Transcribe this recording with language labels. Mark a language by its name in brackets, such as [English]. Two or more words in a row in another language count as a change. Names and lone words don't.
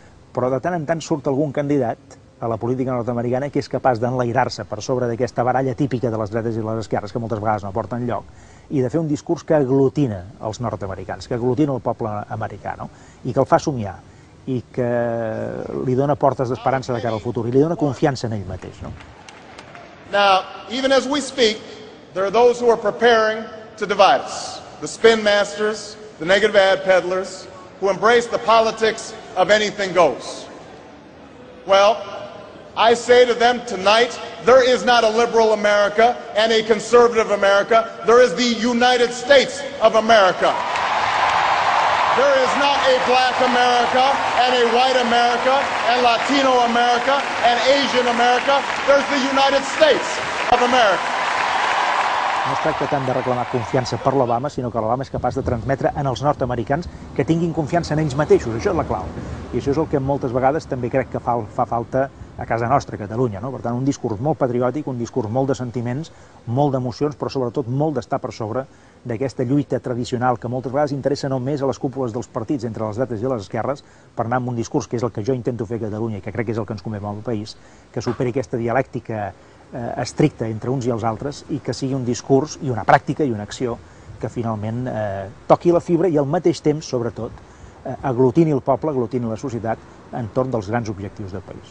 [Catalan] Però de tant en tant surt algun candidat a la política nord-americana que és capaç d'enlairar-se per sobre d'aquesta baralla típica de les dretes i les esquerres, que moltes vegades no porten lloc, i de fer un discurs que aglutina els nord-americans, que aglutina el poble americà, no? I que el fa somiar, i que li dona portes d'esperança de cara al futur, i li dona confiança en ell mateix, no? [English] Now, even as we speak, there are those who are preparing to divide us. The spin masters, the negative ad peddlers, who embrace the politics of anything goes. Well, I say to them tonight, there is not a liberal America and a conservative America. There is the United States of America. There is not a black America and a white America and Latino America and Asian America. There's the United States of America. [Catalan] No es tracta tant de reclamar confiança per l'Obama, sinó que l'Obama és capaç de transmetre en els nord-americans que tinguin confiança en ells mateixos. Això és la clau. I això és el que moltes vegades també crec que fa falta a casa nostra, a Catalunya, no? Per tant, un discurs molt patriòtic, un discurs molt de sentiments, molt d'emocions, però sobretot molt d'estar per sobre d'aquesta lluita tradicional que moltes vegades interessa només a les cúpules dels partits entre les dretes i les esquerres, per anar amb un discurs que és el que jo intento fer a Catalunya i que crec que és el que ens convé al país, que superi aquesta dialèctica estricta entre uns i els altres i que sigui un discurs i una pràctica i una acció que finalment toqui la fibra i al mateix temps, sobretot, aglutini el poble, aglutini la societat entorn dels grans objectius del país.